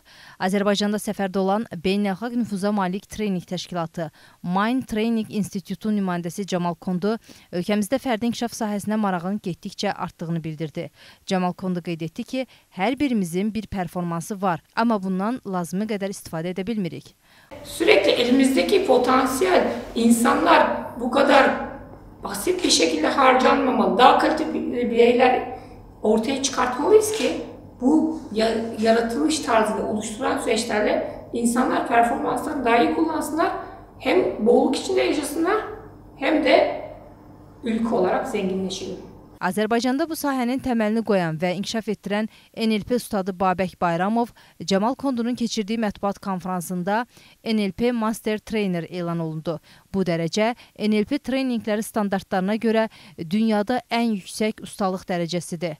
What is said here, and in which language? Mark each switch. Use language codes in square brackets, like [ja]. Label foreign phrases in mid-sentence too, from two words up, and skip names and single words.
[az] Azərbaycanda səfərdə olan beynəlxalq nüfuza malik trening təşkilatı Mind Training İnstitutu nümayəndəsi Camal Kondu ölkəmizdə fərdi inkişaf sahəsinə marağın getdikcə artdığını bildirdi. Camal Kondu qeyd etdi ki, hər birimizin bir performansı var, amma bundan lazımı qədər istifadə edə bilmirik. [tr] Sürekli elimizdeki potansiyel insanlar bu kadar basit bir şekilde harcanmamalı. Daha kaliteli bireyler ortaya çıkartmalıyız ki bu yaratılış tarzını oluşturan süreçlerle insanlar performanslarını daha iyi kullansınlar. Hem bolluk içinde yaşasınlar hem de ülke olarak zenginleşelim. [az] Azərbaycanda bu sahənin təməlini qoyan və inkişaf etdirən NLP ustadı Babək Bayramov Camal Kondunun keçirdiyi mətbuat konfransında NLP Master Trainer elan olundu. Bu dərəcə NLP treninqləri standartlarına görə dünyada ən yüksək ustalıq dərəcəsidir.